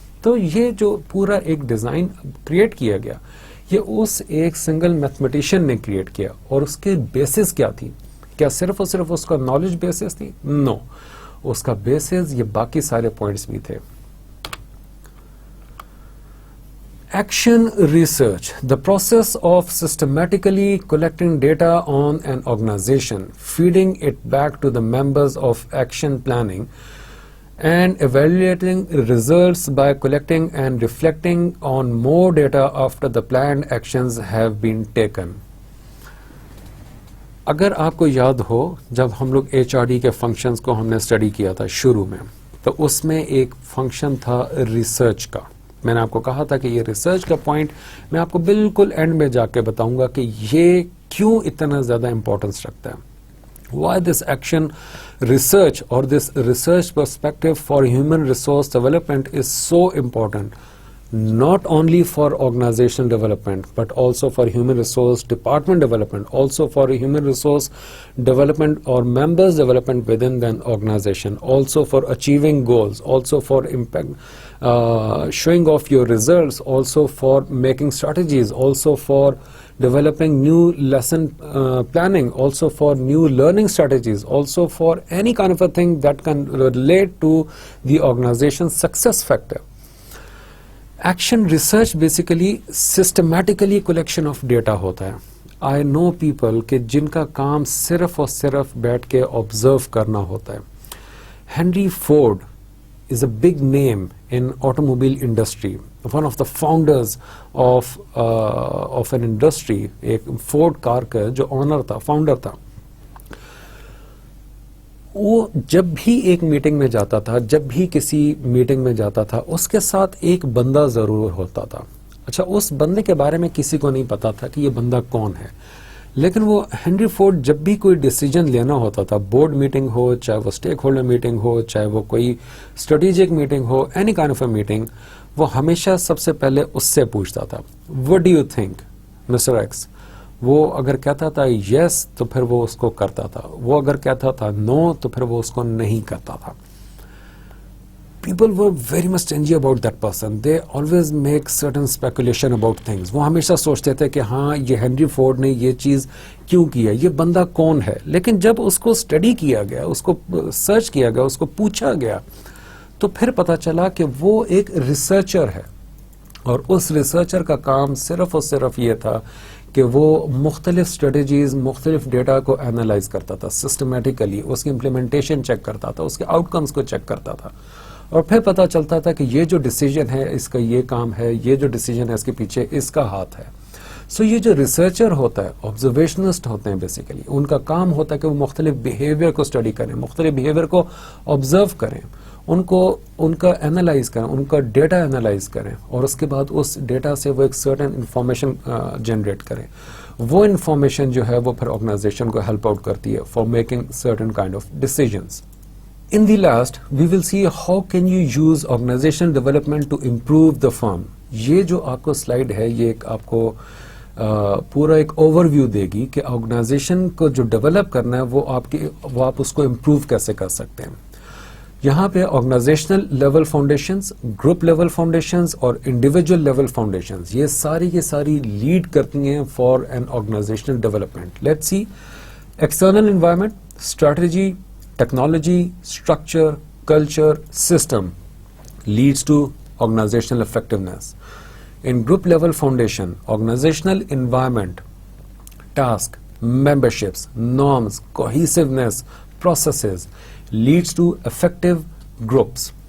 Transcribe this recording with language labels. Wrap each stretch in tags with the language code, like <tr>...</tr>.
<ur>تو یہ جو پورا ایک ڈیزائن کریٹ کیا گیا, یہ اس ایک سنگل میتھمیٹیشین نے کریٹ کیا. اور اس کے بیسز کیا تھی؟ کیا صرف اور صرف اس کا نالج بیسز تھی؟ نو, اس کا بیسز یہ باقی سارے پوائنٹس بھی تھے.</ur> <en>Action research, the process of systematically collecting data on an organization, feeding it back to the members of action planning, and evaluating results by collecting and reflecting on more data after the planned actions have been taken.</en> <ur>اگر آپ کو یاد ہو جب ہم لوگ H R D کے functions کو ہم نے اسٹڈی کیا تھا شروع میں، تو اس میں ایک فنکشن تھا ریسرچ کا. میں نے آپ کو کہا تھا کہ یہ ریسرچ کا پوائنٹ میں آپ کو بالکل اینڈ میں جا کے بتاؤں گا کہ یہ کیوں اتنا زیادہ امپورٹنس رکھتا ہے.</ur> <en>Why this action research or this research perspective for human resource development is so important, not only for organizational development, but also for human resource department development, also for human resource development or members development within an organization, also for achieving goals, also for impact, showing off your results, also for making strategies, also for developing new lesson planning, also for new learning strategies, also for any kind of a thing that can relate to the organization's success factor. Action research basically systematically collection of data</en> <ur>ہوتا ہے.</ur> <en>I know people</en> <ur>کہ جن کا کام صرف اور صرف بیٹھ کے observe کرنا ہوتا ہے.</ur> <en>Henry Ford is a big name in automobile industry, one of the founders of an industry.</en> <ur>ایک فورڈ کار کا جو آنر تھا، فاؤنڈر تھا، وہ جب بھی ایک میٹنگ میں جاتا تھا، جب بھی کسی میٹنگ میں جاتا تھا، اس کے ساتھ ایک بندہ ضرور ہوتا تھا. اچھا، اس بندے کے بارے میں کسی کو نہیں پتا تھا کہ یہ بندہ کون ہے، لیکن وہ ہنری فورڈ جب بھی کوئی ڈیسیجن لینا ہوتا تھا، بورڈ میٹنگ ہو، چاہے وہ اسٹیک ہولڈر میٹنگ ہو، چاہے وہ کوئی strategic meeting ہو،</ur> <en>any kind of a meeting,</en> <ur>وہ ہمیشہ سب سے پہلے اس سے پوچھتا تھا</ur> <en>What do you think mister X.</en> <ur>وہ اگر کہتا تھا یس تو پھر وہ اس کو کرتا تھا، وہ اگر کہتا تھا نو تو پھر وہ اس کو نہیں کرتا تھا.</ur> <en>People were very much stingy about that person. They always make certain speculation about things.</en> <ur>وہ ہمیشہ سوچتے تھے کہ ہاں یہ ہنری فورڈ نے یہ چیز کیوں کیا، یہ بندہ کون ہے. لیکن جب اس کو اسٹڈی کیا گیا، اس کو سرچ کیا گیا، اس کو پوچھا گیا، تو پھر پتا چلا کہ وہ ایک ریسرچر ہے. اور اس ریسرچر کا کام صرف اور صرف یہ تھا کہ وہ مختلف اسٹریٹجیز، مختلف ڈیٹا کو اینالائز کرتا تھا سسٹمیٹیکلی، اس کی امپلیمنٹیشن چیک کرتا تھا، اس کے آؤٹ کمز کو چیک کرتا تھا، اور پھر پتا چلتا تھا کہ یہ جو ڈیسیجن ہے اس کا یہ کام ہے، یہ جو ڈیسیجن ہے اس کے پیچھے اس کا ہاتھ ہے. سو یہ جو ریسرچر ہوتا ہے، آبزرویشنسٹ ہوتے ہیں بیسیکلی، ان کا کام ہوتا ہے کہ وہ مختلف بیہیویئر کو اسٹڈی کریں، مختلف بیہیویئر کو آبزرو کریں، ان کا اینالائز کریں، ان کا ڈیٹا اینالائز کریں، اور اس کے بعد اس ڈیٹا سے وہ ایک سرٹن انفارمیشن جنریٹ کریں. وہ انفارمیشن جو ہے وہ پھر آرگنائزیشن کو ہیلپ آؤٹ کرتی ہے</ur> <en>For making certain kind of decisions. In the last, we will see how can you use organizational development to improve the firm.</en> <ur>یہ جو آپ کو سلائیڈ ہے، یہ آپ کو پورا ایک اوور ویو دے گی کہ آرگنائزیشن کو جو ڈیولپ کرنا ہے وہ آپ اس کو امپروو کیسے کر سکتے ہیں. یہاں پہ organisational level foundations, group level foundations اور انڈیویجول لیول فاؤنڈیشنز، یہ ساری لیڈ کرتی ہیں for N organisational development.</ur> <en>Let's see external environment, strategy, technology, structure, culture, system leads to organizational effectiveness. In group level foundation, organizational environment, task, memberships, norms, cohesiveness, processes leads to effective groups.</en>